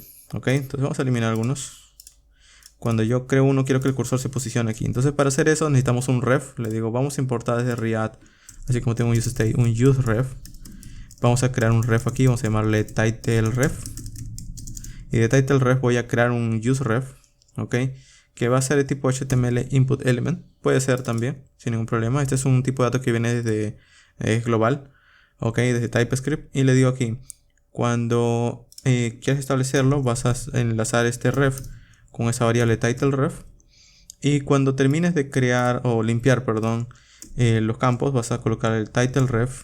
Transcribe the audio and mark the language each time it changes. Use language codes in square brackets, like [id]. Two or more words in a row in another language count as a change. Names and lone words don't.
[es] Ok, entonces vamos a eliminar algunos. Cuando yo creo uno, quiero que el cursor se posicione aquí. Entonces para hacer eso necesitamos un ref. Le digo vamos a importar desde React, así como tengo un useState, un useRef. Vamos a crear un ref aquí, vamos a llamarle titleRef. Y de titleRef voy a crear un useRef, ok, que va a ser de tipo [en] HTML input element. [es] Puede ser también, sin ningún problema. Este es un tipo de dato que viene desde global, ok, desde TypeScript. Y le digo aquí, cuando quieres establecerlo, vas a enlazar este ref con esa variable titleRef. Y cuando termines de crear o limpiar, perdón, los campos, vas a colocar el titleRef.